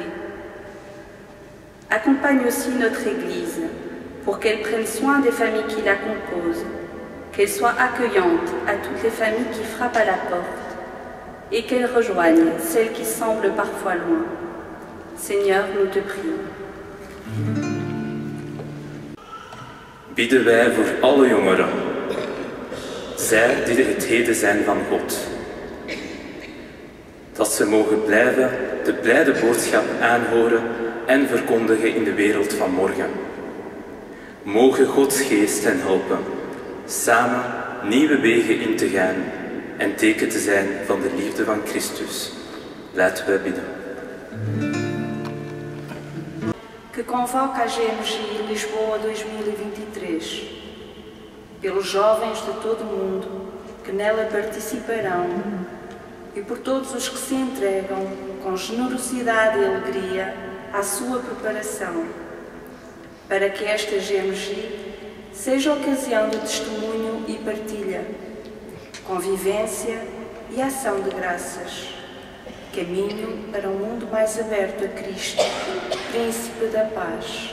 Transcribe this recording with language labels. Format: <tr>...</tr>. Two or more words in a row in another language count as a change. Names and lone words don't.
<fr>Accompagne aussi notre Église pour qu'elle prenne soin des familles qui la composent, qu'elle soit accueillante à toutes les familles qui frappent à la porte et qu'elle rejoigne celles qui semblent parfois loin. Seigneur, nous te prions.</fr> <nl>Bidden wij voor alle jongeren, zij die het heden zijn van God. Dat ze mogen blijven de blijde boodschap aanhoren en verkondigen in de wereld van morgen. Mogen Gods geest hen helpen, samen nieuwe wegen in te gaan en teken te zijn van de liefde van Christus. Laten we bidden.</nl> <pt>Que convoca a GMG Lisboa 2023, pelos jovens de todo o mundo que nela participarão e por todos os que se entregam com generosidade e alegria à sua preparação, para que esta GMG seja ocasião de testemunho e partilha, convivência e ação de graças, caminho para um mundo mais aberto a Cristo, Príncipe da Paz.</pt>